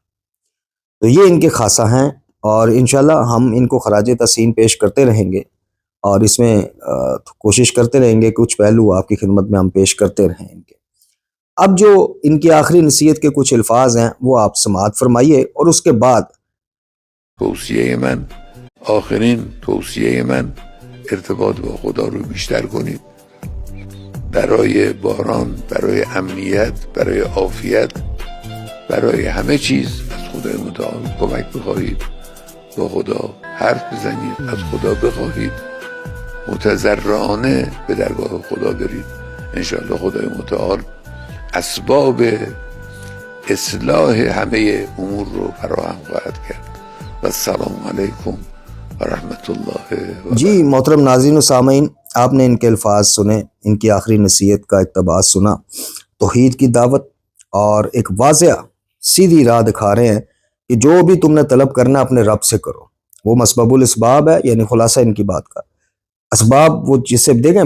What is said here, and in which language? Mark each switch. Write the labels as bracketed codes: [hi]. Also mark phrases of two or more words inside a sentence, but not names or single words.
[ur] تو یہ ان کے خاصہ ہیں، اور انشاءاللہ ہم ان کو خراج تحسین پیش کرتے رہیں گے، اور اس میں کوشش کرتے رہیں گے کچھ پہلو آپ کی خدمت میں ہم پیش کرتے رہیں ان کے۔ اب جو ان کی آخری نصیحت کے کچھ الفاظ ہیں وہ آپ سماعت فرمائیے، اور اس کے بعد [fa] توصیه من، آخرین توصیه من ارتباط با خدا رو بیشتر کنید. برای باران، برای امنیت، برای عافیت، برای همه چیز از خدای متعال کمک بخواهید. با خدا حرف بزنید، از خدا بخواهید، متضرعانه به درگاه خدا برید. انشاءالله خدای متعال اسباب اصلاح همه امور رو فراهم خواهد کرد. [ar] و السلام علیکم و رحمت اللہ وبرکاتہ۔ [ur] جی محترم ناظرین و سامعین، آپ نے ان کے الفاظ سنے، ان کی آخری نصیحت کا اقتباس سنا۔ توحید کی دعوت اور ایک واضح سیدھی راہ دکھا رہے ہیں کہ جو بھی تم نے طلب کرنا اپنے رب سے کرو، وہ مسبب الاسباب ہے، یعنی خلاصہ ان کی بات کا اسباب وہ جسے دیکھیں۔